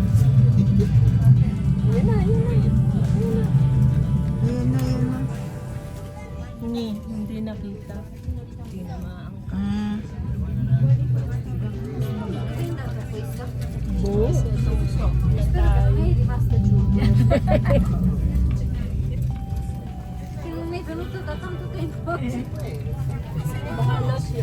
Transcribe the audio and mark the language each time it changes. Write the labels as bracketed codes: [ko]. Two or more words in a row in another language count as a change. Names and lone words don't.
[tl] Yun na, yun na. Ayun na, yun na. Hindi nakita. Hindi na maangkat. Mm. Kasi itong sok na tayo. [it] Che non è venuto da tanto tempo. [tl] Bahala siya.